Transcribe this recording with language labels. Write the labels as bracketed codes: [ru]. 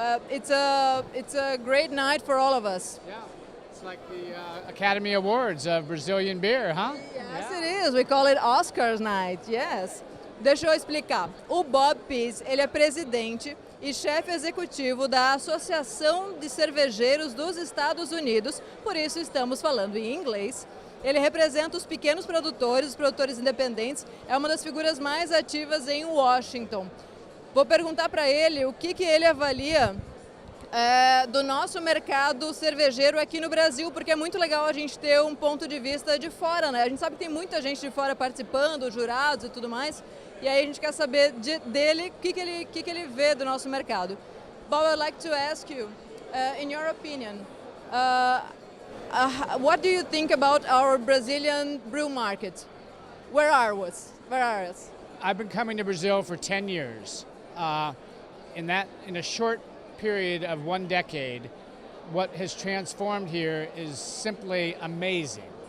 [en] It's a great night for all of us. Yeah. It's like the Academy Awards of Brazilian beer, huh? Yes, it is. We call it Oscars night. Yes. [pt] Deixa eu explicar. O Bob Pease, ele é presidente e chefe executivo da Associação de Cervejeiros dos Estados Unidos, por isso estamos falando em inglês. Ele representa os pequenos produtores, os produtores independentes, é uma das figuras mais ativas em Washington. Vou perguntar para ele o que ele avalia do nosso mercado cervejeiro aqui no Brasil, porque é muito legal a gente ter um ponto de vista de fora, né? A gente sabe que tem muita gente de fora participando, jurados e tudo mais, e aí a gente quer saber dele o que ele vê do nosso mercado. [en] Bob, I'd like to ask you, in your opinion, what do you think about our Brazilian brew market? Where are us? I've been coming to Brazil for 10 years. In a short period of 1 decade, what has transformed here is simply amazing.